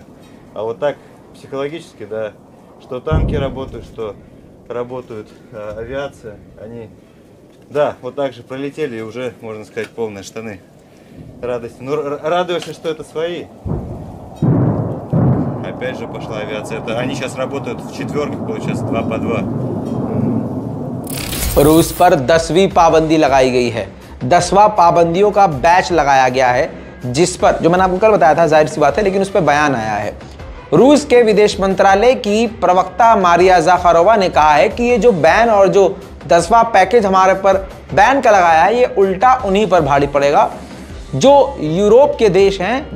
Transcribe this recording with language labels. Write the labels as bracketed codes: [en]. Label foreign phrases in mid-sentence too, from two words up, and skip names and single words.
[ru] А вот так, психологически, да, что танки работают, что работают авиация, они, да, вот так же пролетели и уже, можно сказать, полные штаны радости. Ну, радуешься, что это свои. Опять же пошла авиация. Это, они сейчас работают в четверках, получается, 2 по 2. [hi] रूस पर 10वीं पाबंदी लगाई गई है। 10वां पाबंदियों का बैच लगाया गया है, जिस पर, जो मैंने आपको कल बताया था, जाहिर सी बात है, लेकिन उस पर बयान आया है। रूस के विदेश मंत्रालय की प्रवक्ता मारिया ज़ाखारोवा ने कहा है कि ये जो बैन और जो 10वां पैकेज हमारे पर बैन का लगाया है, ये उल्टा उन्हीं पर भारी पड़ेगा जो यूरोप के देश हैं।